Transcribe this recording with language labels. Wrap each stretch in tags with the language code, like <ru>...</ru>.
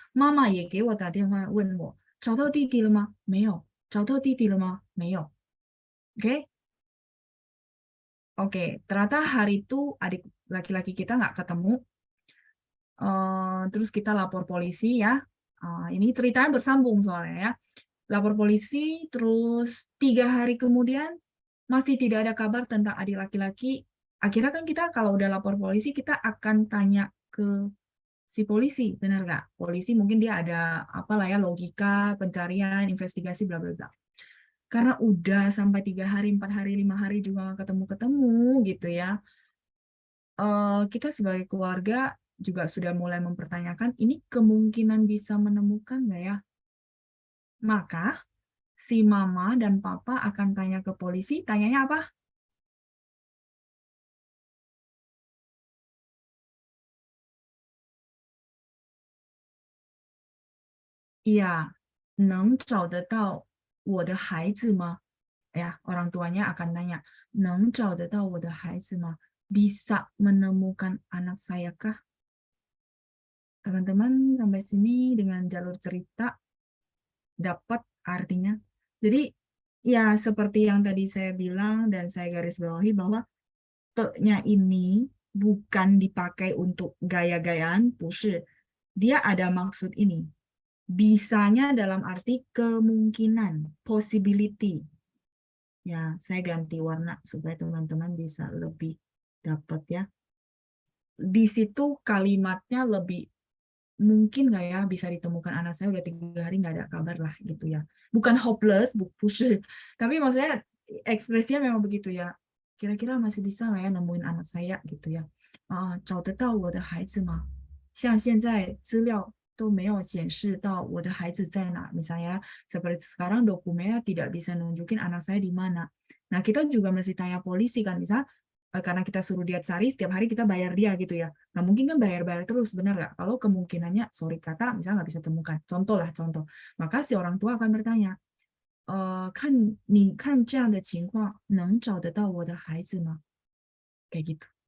<zh>妈妈也给我打电话问我，找到弟弟了吗？没有。找到弟弟了吗？没有。Oke?</zh> <id>Oke, ternyata hari itu adik laki-laki kita nggak ketemu. Terus kita lapor polisi ya. Ini ceritanya bersambung soalnya ya. Lapor polisi, terus 3 hari kemudian masih tidak ada kabar tentang adik laki-laki. Akhirnya kan kita kalau udah lapor polisi, kita akan tanya ke si polisi, benar nggak? Polisi mungkin dia ada apalah ya logika pencarian, investigasi, bla bla bla. Karena udah sampai 3 hari, 4 hari, 5 hari juga nggak ketemu-ketemu gitu ya. Kita sebagai keluarga juga sudah mulai mempertanyakan ini kemungkinan bisa menemukan nggak ya? Maka si mama dan papa akan tanya ke polisi, tanyanya apa?</id> <zh>Iya, 能找得到我的孩子吗?</zh> <id>Ya, orang tuanya akan tanya,</id> <zh>能找得到我的孩子吗?</zh> <id>Bisa menemukan anak saya kah? Teman-teman sampai sini dengan jalur cerita dapat artinya. Jadi ya seperti yang tadi saya bilang dan saya garis bawahi bahwa te-nya ini bukan dipakai untuk gaya-gayaan,</id> <zh>不是.</zh> <id>Dia ada maksud ini. Bisanya dalam arti kemungkinan, possibility. Ya, saya ganti warna supaya teman-teman bisa lebih dapat ya. Di situ kalimatnya lebih mungkin nggak ya bisa ditemukan anak saya udah 3 hari nggak ada kabar lah gitu ya. Bukan hopeless, push, tapi maksudnya ekspresinya memang begitu ya. Kira-kira masih bisa nggak ya nemuin anak saya gitu ya.</id> <zh>找得到我的孩子吗？像现在资料都没有显示到我的孩子在哪.</zh> <id>Misalnya seperti sekarang dokumennya tidak bisa nunjukin anak saya di mana. Nah, kita juga mesti tanya polisi kan, misalnya karena kita suruh dia cari, setiap hari kita bayar dia gitu ya. Nah, mungkin kan bayar-bayar terus, benar nggak? Kalau kemungkinannya, sorry kata, misalnya nggak bisa temukan. Contoh lah, contoh. Maka si orang tua akan bertanya,</id> <zh>看这样的情况能找得到我的孩子吗?</zh> <id>Kayak gitu.</id>